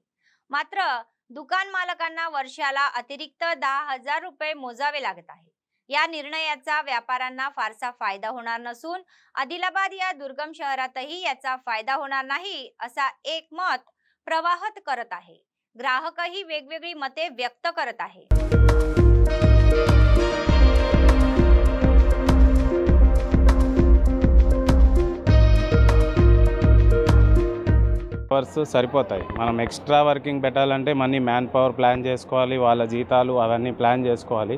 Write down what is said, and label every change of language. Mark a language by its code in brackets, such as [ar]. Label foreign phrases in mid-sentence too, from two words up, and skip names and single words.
[mr] मात्र दुकान मालकांना वर्षाला अतिरिक्त 10,000 रुपये मोजावे लागत आहे। या निर्णयाचा व्यापाऱ्यांना फारसा फायदा होणार नसून आदिलाबाद या दुर्गम शहरातही याचा फायदा होणार नाही असा एक मत प्रवाहित करत आहे। ग्राहकही वेगवेगळी मते व्यक्त करत आहे। [te] అవర్స్ సరిపోతాయి। మనం [en] extra working [te] పెట్టాలంటే [en] money man power [te] ప్లాన్ చేసుకోవాలి, వాళ్ళ జీతాలు అవన్నీ ప్లాన్ చేసుకోవాలి।